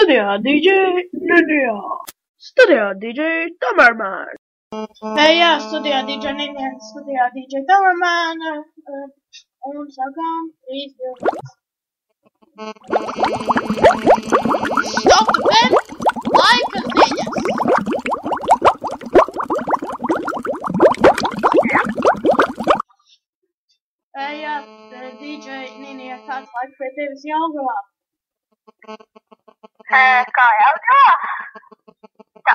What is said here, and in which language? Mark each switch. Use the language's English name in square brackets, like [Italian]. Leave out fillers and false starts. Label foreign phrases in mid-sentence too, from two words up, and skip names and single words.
[Latvian] DJ Ninja. Studijā DJ Tamerman. Jā, studijā DJ Ninja, studijā DJ Tamerman. Un sākām 3, 2, 1. [English] Stop the pen! [Latvian] Laika ziņas! Jā, DJ Ninja, kāds laiks pie tevis Jelgavā? Kā Jelgavā? Tā.